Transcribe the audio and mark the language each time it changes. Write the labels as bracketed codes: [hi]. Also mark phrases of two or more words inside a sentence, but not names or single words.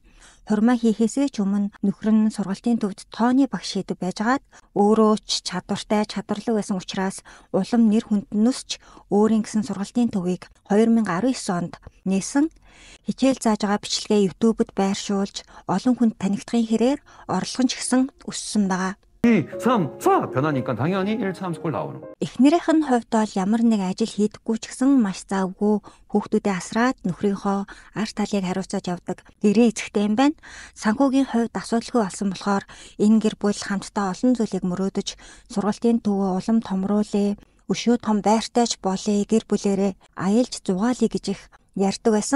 [mn] Хурмаа хийхээсээ ч өмнө нөхөр нь сургалтын төвд тооны багш хийдэг байжгаад өөрөө ч чадвартай чадварлаг байсан учраас улам нэр хүнднөөс ч өөрийн гэсэн сургалтын төвийг 2019 онд нээсэн. Хичээл зааж байгаа бичлэгээ YouTube-д байршуулж олон хүнд танигдахын хэрээр орлого ч гэсэн өссөн байгаа. [ko] 2, 3, 4 변하니까 당연히 1, 3 스콜 나오는 거. [mn] Эхнэрийнх нь хувьд бол ямар нэг ажил хийдэггүй ч гэсэн маш завгүй хүүхдүүдээ асраад нөхрийнхөө ар талыг хариуцаж явдаг гэрээ эзэгтэй юм байна. Санхүүгийн хувьд асуудалгүй болсон болохоор энэ гэр бүл хамтдаа олон зүйлийг мөрөөдөж сургалтын төвөө улам томруулъя, өшөө том байртайч болъё, гэр бүлээрээ аялж зугаалъя гэж их ярьдаг байсан.